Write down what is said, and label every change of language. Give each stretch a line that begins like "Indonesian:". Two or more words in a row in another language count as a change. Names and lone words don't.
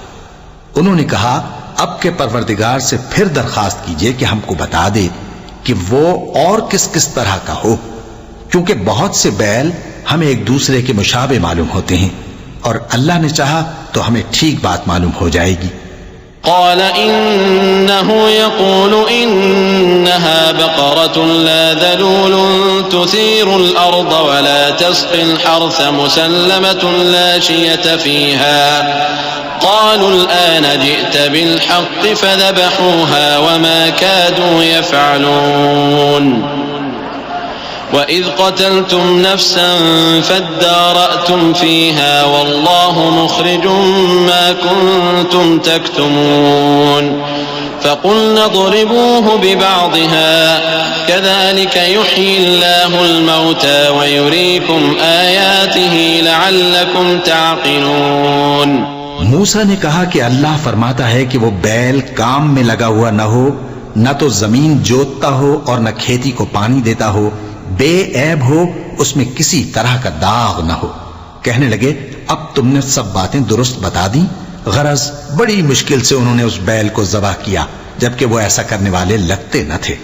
Urdu: انہوں نے کہا، اب کے پروردگار سے پھر درخواست کیجیے کہ ہم کو بتا دے کہ وہ اور کس کس طرح کا ہو، کیونکہ بہت سے بیل ہمیں ایک دوسرے کے مشابہ معلوم ہوتے ہیں، اور اللہ نے چاہا تو ہمیں ٹھیک بات معلوم ہو جائے گی.
Arabic: قال إنه يقول إنها بقرة لا ذلول تثير الأرض ولا تسقي الحرث مسلمة لا شية فيها قالوا الآن جئت بالحق فذبحوها وما كادوا يفعلون. وإذ قتلتم نفسا فادارأتم فيها والله مخرج ما كنتم تكتمون. فقلنا اضربوه ببعضها كذلك يحيي الله الموتى ويريكم آياته لعلكم تعقلون.
Urdu: موسیٰ نے کہا کہ اللہ فرماتا ہے کہ وہ بیل کام میں لگا ہوا نہ ہو، نہ تو زمین جوتتا ہو اور نہ کھیتی کو پانی دیتا ہو، بے عیب ہو، اس میں کسی طرح کا داغ نہ ہو. کہنے لگے، اب تم نے سب باتیں درست بتا دی. غرض بڑی مشکل سے انہوں نے اس بیل کو ذبح کیا، جبکہ وہ ایسا کرنے والے لگتے نہ تھے.